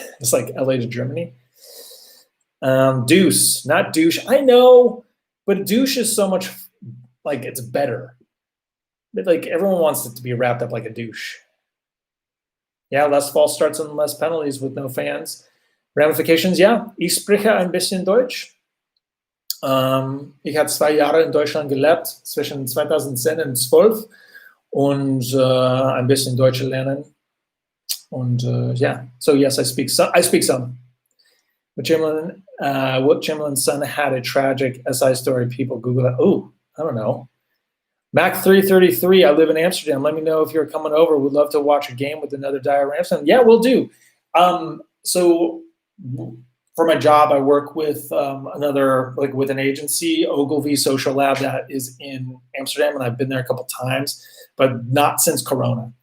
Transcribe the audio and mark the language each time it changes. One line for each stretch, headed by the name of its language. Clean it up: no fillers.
English: It's like LA to Germany. Deuce, not douche. I know, but douche is so much like it's better. But like everyone wants it to be wrapped up like a douche. Yeah, less false starts and less penalties with no fans. Ramifications,
German: ja. Ich spreche ein bisschen Deutsch. Ich habe 2 Jahre in Deutschland gelebt, zwischen 2010 und 2012. Und ein bisschen Deutsch lernen. Und
English: yeah, so yes, I speak some. Wilt Chamberlain's son had a tragic SI story. People Google it. Oh, I don't know. Mac 333, I live in Amsterdam. Let me know if you're coming over. We'd love to watch a game with another Dire Rams fan. Yeah, we'll do. So for my job, I work with with an agency, Ogilvy Social Lab, that is in Amsterdam, and I've been there a couple times, but not since Corona.